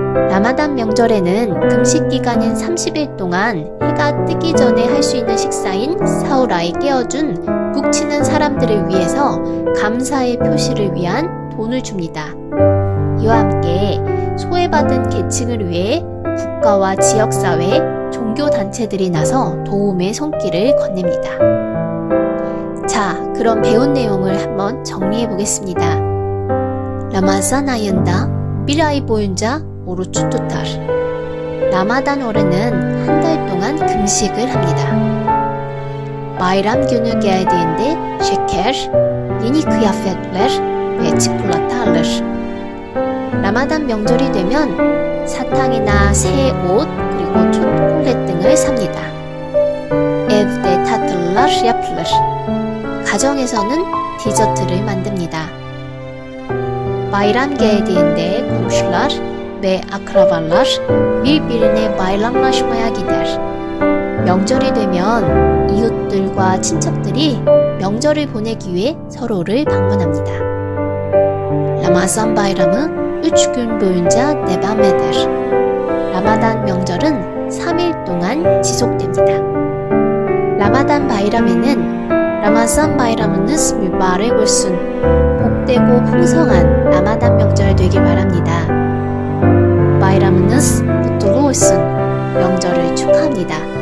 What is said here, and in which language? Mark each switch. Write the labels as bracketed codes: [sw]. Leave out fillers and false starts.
[ko] 라마단 명절에는 금식 기간인 30일 동안 해가 뜨기 전에 할 수 있는 식사인 사우라에 깨어준 북치는 사람들을 위해서 감사의 표시를 위한 돈을 줍니다. 이와 함께 소외받은 계층을 위해 국가와 지역사회, 종교단체들이 나서 도움의 손길을 건넵니다. 자, 그럼 배운 내용을 한번 정리해 보겠습니다. [tr] 라마잔 ayında bir ay boyunca oruç tutar. [ko] 라마단월에는 한 달 동안 금식을 합니다. [tr] Bayram günü geldiğinde şeker, yeni kıyafetler ve çikolata alır. [ko] 라마단 명절이 되면 사탕이나 새 옷 그리고 초콜릿 등을 삽니다. [tr] Evde tatlılar yapılır. [ko] 가정에서는 디저트를 만듭니다. [tr] Bayram geldiğinde komşular ve akrabalar birbirine bayramlaşmaya gider. [ko] 명절이 되면 이웃들과 친척들이 명절을 보내기 위해 서로를 방문합니다. [tr] Ramazan bayramı 3 gün boyunca devam eder. [ko] 라마단 명절은 3일 동안 지속됩니다. 라마단 바이람에는 [tr] 라마잔 바이람ınız mübarek olsun, [ko] 복되고 풍성한 라마단 명절 되길 바랍니다. [tr] 바이람ınız kutlu olsun, [ko] 명절을 축하합니다.